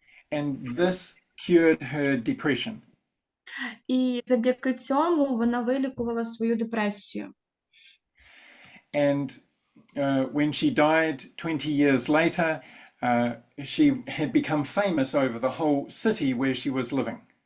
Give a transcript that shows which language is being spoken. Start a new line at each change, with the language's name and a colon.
English: And this cured her depression.
Ukrainian: І завдяки цьому вона вилікувала свою депресію.
English: And when she died 20 years later, she had become famous over the whole city where she was living.